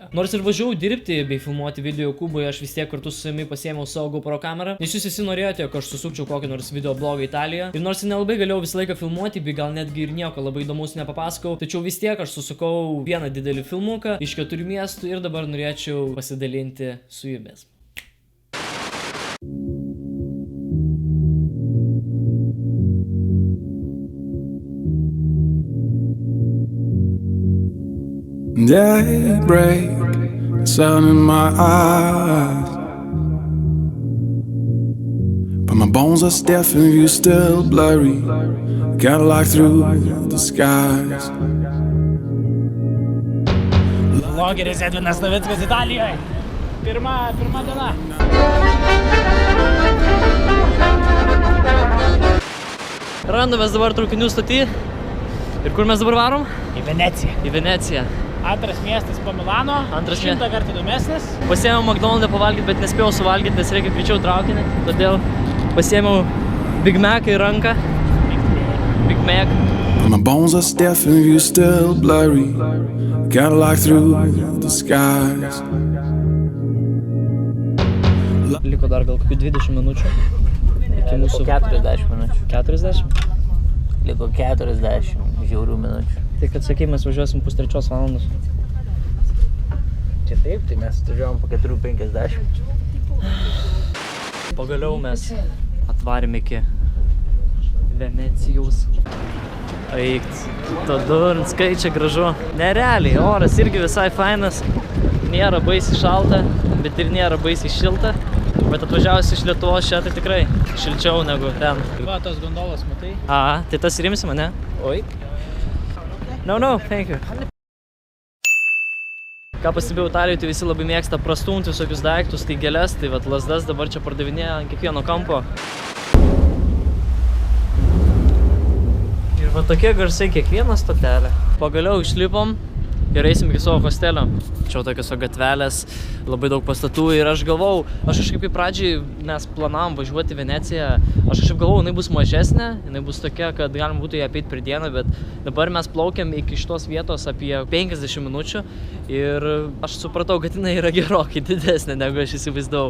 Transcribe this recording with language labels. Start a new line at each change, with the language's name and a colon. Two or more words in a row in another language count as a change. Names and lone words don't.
Lithuanian: Nors ir važiavau dirbti bei filmuoti video Jokūbui, aš vis tiek kartu su savimi pasiėmiau savo GoPro kamerą, nes jūs visi norėjote, jog aš susukčiau kokį nors video blogą Italijoje. Ir nors nelabai galėjau visą laiką filmuoti, bei gal netgi ir nieko labai įdomus nepapasakau, tačiau vis tiek aš susukau vieną didelį filmuką iš 4 miestų ir dabar norėčiau pasidalinti su jumis.
English: Daybreak, sun in my eyes, but my bones are stiff and you still blurry. Cadillac through the skies.
Lithuanian: Vlogeris Edvinas Navickas Italijoje. Pirma diena. Randamės dabar traukinių stoty. Ir kur mes dabar varom? Į Veneciją. Į Veneciją. Antras miestas po Milano. 100 kartų įdomesnis. Pasiėmiau McDonald'ą pavalgyti, bet nespėjau suvalgyti, nes reikia greičiau traukinį. Todėl pasiėmiau Big Mac į ranką. Big Mac.
English: My bones are stiff and you still blurry. Cadillac through the skies.
Lithuanian: Liko dar gal kokių 20 minučių. Iki mūsų 40 minučių. 40? Liko 40 žiaurių minučių. Tai kad sakai, mes važiuosim 2:03 valandos. Čia taip, tai mes atvažiuojam po 4:50. Pagaliau mes atvarėm iki Venecijos. Aikt, tada skaičiai gražu. Nerealiai, oras irgi visai fainas. Nėra baisiai šalta, bet ir nėra baisiai šilta. Bet atvažiavus iš Lietuvos čia tai tikrai šilčiau negu ten. Va, tos gondolos matai? A, tai tas rimsi mane? Oi.
English: No, thank you.
Lithuanian: Ką pastebėjau Italijoje, tai visi labai mėgsta prastumti visokius daiktus, tai gėles, tai vat lazdas dabar čia pardavinėja ant kiekvieno kampo. Ir va tokie garsai kiekvieną stotelę. Pagaliau išlipom ir eisim iki savo hostelio. Čia tokios gatvelės, labai daug pastatų ir aš galvau, aš kažkaip į pradžiai mes planavom važiuoti į Veneciją, aš kažkaip galvau, jinai bus mažesnė, jinai bus tokia, kad galima būtų ją apeiti per dieną, bet dabar mes plaukiam iki šitos vietos apie 50 minučių ir aš supratau, kad jinai yra gerokai didesnė, negu aš įsivaizdavau.